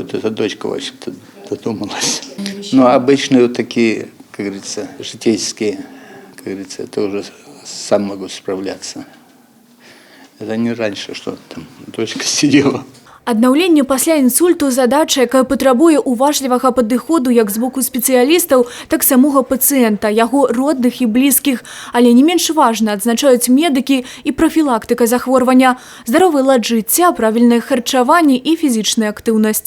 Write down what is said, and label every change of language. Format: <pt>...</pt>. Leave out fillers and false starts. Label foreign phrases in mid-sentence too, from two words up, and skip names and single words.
<ru>Это дочка вообще-то додумалась. Но обычные вот такие, как говорится, житейские, как говорится, это уже сам могу справляться. Это не раньше, что там дочка сидела.</ru> <be>Аднаўленне пасля інсульту – задача, якая патрабуе уважлівага падыходу як з боку спецыялістаў, так самога пацыента, яго родных і блізкіх. Але не менш важна, адзначаюць медыкі, і прафілактыка захворвання, здаровы лад жыцця, правільнае харчаванне і фізічная актыўнасць.</be>